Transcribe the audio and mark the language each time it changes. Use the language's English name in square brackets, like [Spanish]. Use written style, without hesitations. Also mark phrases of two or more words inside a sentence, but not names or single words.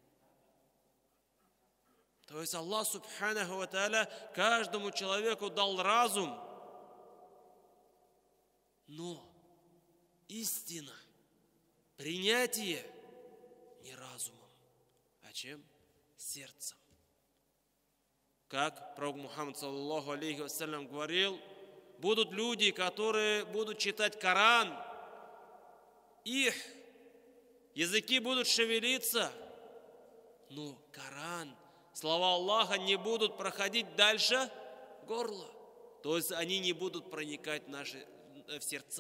[Russian] То есть Аллах [Arabic] سبحانه وتعالى [Russian] каждому человеку дал разум. Но истина, принятие не разумом, а чем? Сердцем. Как пророк Мухаммад [Arabic] صلى الله عليه وسلم [Russian] говорил, будут люди, которые будут читать Коран, их языки будут шевелиться, но Коран, слова Аллаха не будут проходить дальше горла. То есть они не будут проникать в сердца.